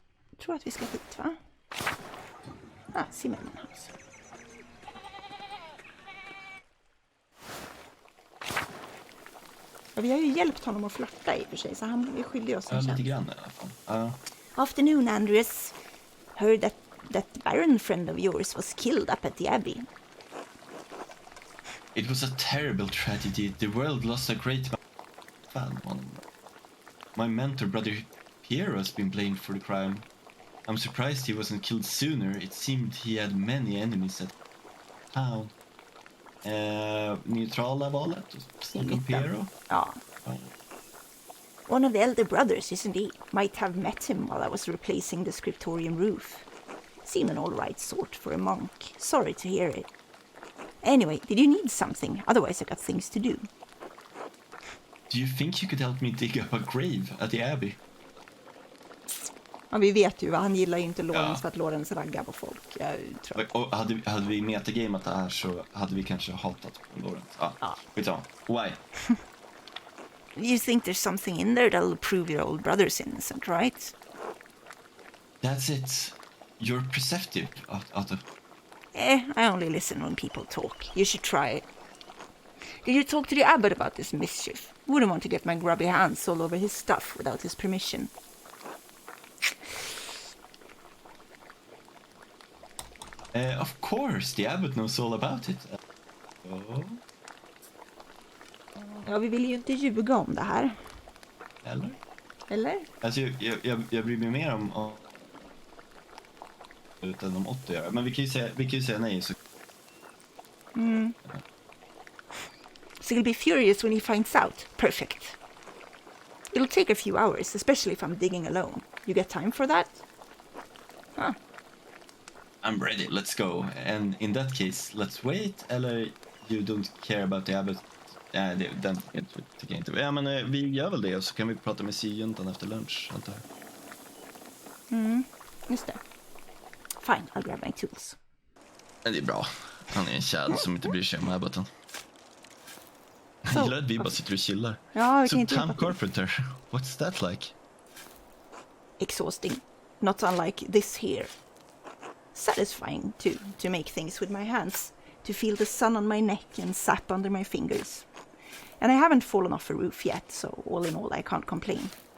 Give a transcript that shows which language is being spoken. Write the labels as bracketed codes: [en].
[sv] Jag tror att vi ska hit, va? Zimmerman House. Ja, vi har ju hjälpt honom att flirta i och för sig, så han är skyldig oss en lite tjänst. grann i alla fall. [en] Afternoon, Andreas. Heard that Baron friend of yours was killed up at the Abbey. It was a terrible tragedy. The world lost a great fan. My mentor, Brother Piero, has been blamed for the crime. I'm surprised he wasn't killed sooner. It seemed he had many enemies at town. [sv] Neutrala valet? Snacka om Piero? Ja. [en] One of the elder brothers, isn't he? Might have met him while I was replacing the scriptorium roof. Seemed an all-right sort for a monk. Sorry to hear it. Anyway, did you need something? Otherwise I got things to do. Do you think you could help me dig up a grave at the Abbey? [sv] Ja, vi vet ju, han gillar ju inte Lawrence för att Lawrence raggar på folk. Jag tror. Och hade vi metagameat det här så hade vi kanske hatat på Lawrence. Skitsamma. [en] Why? You think there's something in there that'll prove your old brother's innocent, right? That's it. You're perceptive, Otto. I only listen when people talk. You should try it. Did you talk to the abbot about this mischief? Wouldn't want to get my grubby hands all over his stuff without his permission. Of course, the abbot knows all about it. [sv] Ja, vi vill ju inte ljuga om det här. Eller? Alltså, jag bryr mig mer om utan om Otto gör. Men vi kan ju säga nej så. [en] So he'll be furious when he finds out. Perfect. It'll take a few hours, especially if I'm digging alone. You get time for that? Huh. I'm ready, let's go. And in that case, let's wait, [sv] eller [en] you don't care about the abbot? [sv] Nej, den tycker jag inte. Ja, men vi gör väl det, och så kan vi prata med syjuntan efter lunch, antar jag. Just det. [en] Fine, I'll grab my tools. [sv] Men det är bra. Han är en tjäd som inte bryr sig om abboten. Jag gillar att vi bara sitter och chillar. Ja, vi kan [en] So [sv] inte Tom hjälpa till. [en] Carpenter, what's that like? Exhausting. Not unlike this here. Satisfying to make things with my hands. To feel the sun on my neck and sap under my fingers. And I haven't fallen off a roof yet, so all in all I can't complain.